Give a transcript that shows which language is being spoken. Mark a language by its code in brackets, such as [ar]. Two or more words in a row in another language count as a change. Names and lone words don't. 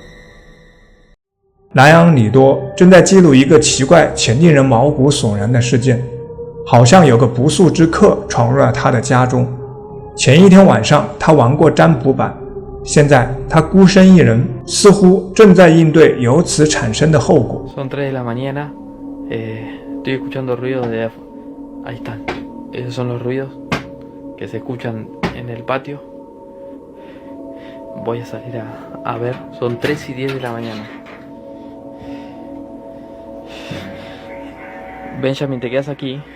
[zh] 莱昂里多正在记录一个奇怪且令人毛骨悚然的事件，好像有个不速之客闯入了他的家中。前一天晚上他玩过占卜板，现在他孤身一人，似乎正在应对由此产生的后果。 [es] Son 3 de la mañana, estoy escuchando ruidos de... Ahí están. Esos son los ruidos que se escuchan en el patio. Voy a salir a ver. Son 3 y 10 de la mañana. Benjamin, te quedas aquí.